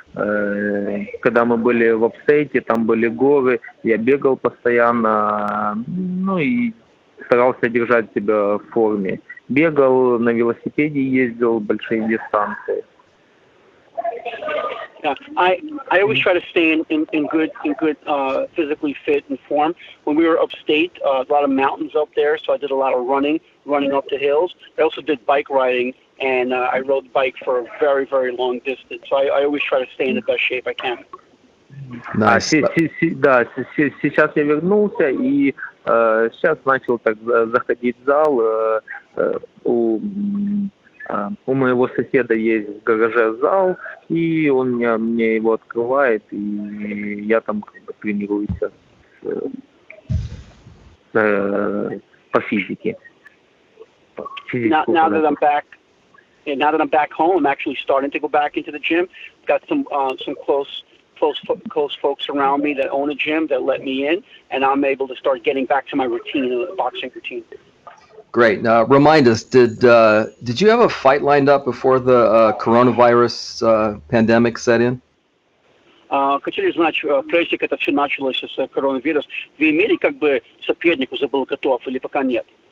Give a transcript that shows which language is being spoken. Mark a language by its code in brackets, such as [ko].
[ru] Когда мы были в апстейте, там были горы, я бегал постоянно, ну и старался держать себя в форме. Бегал, на велосипеде ездил большие дистанции. [en] Yeah, I always try to stay in good physically fit and form. When we were upstate, a lot of mountains up there, so I did a lot of running up the hills. I also did bike riding, and I rode bike for a very, very long distance. So I always try to stay in the best shape I can. Nice. [ru] Да, сейчас я вернулся и сейчас начал так заходить в зал. У моего соседа есть в гараже зал, и он мне его открывает, и я там как бы тренируюсь по физике. [en] Now that I'm back home, I'm actually starting to go back into the gym. Got some close folks around me that own a gym that let me in, and I'm able to start getting back to my routine, boxing routine. Great. Now, remind us, did you have a fight lined up before the coronavirus pandemic set in? [ru] Хотели знать, прежде как это все началось с коронавирусом, вы имели как бы соперник уже был готов или пока нет?